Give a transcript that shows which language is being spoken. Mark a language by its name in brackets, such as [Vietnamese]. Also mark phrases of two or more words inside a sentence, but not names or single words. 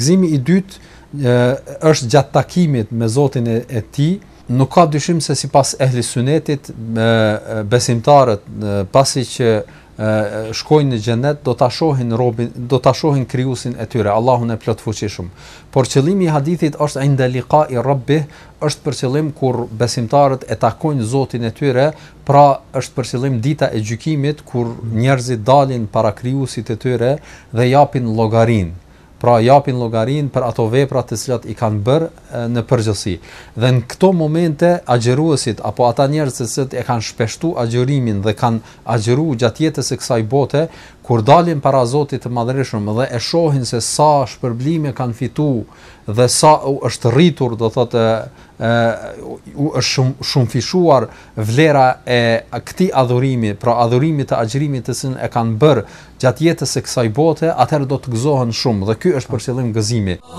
[Albanian] Gëzimi i dytë është gjatë takimit me Zotin e tij. Nuk ka dyshim se sipas ehli sunetit besimtarët pasi që shkojnë në xhenet do ta shohin robin, do ta shohin krijuesin e tyre, Allahun e plotfuqishëm. Por qëllimi i hadithit është [Arabic] عند لقاء ربه, [Albanian] është për qëllim kur besimtarët e takojnë Zotin e tyre, pra është për qëllim dita e gjykimit kur njerëzit dalin para krijuesit të tyre dhe japin llogarin. Pra japin llogarin për ato vepra të cilat i kanë bërë në përgjithësi. Dhe në këto momente agjëruesit apo ata njerëz që e kanë shpeshtuar agjërimin dhe kanë agjëruar gjatë jetës së kësaj bote, kur dalin para Zotit të Madhërisëm dhe e shohin se sa shpërblime kanë fituar dhe sa është rritur, do thotë është shumë fishuar vlera e këtij adhurimi, pra adhurimit të agjërimit të cilën e kanë bërë gjatë jetës së kësaj bote, atëherë do të gëzohen shumë dhe ky është për qëllim gëzimi.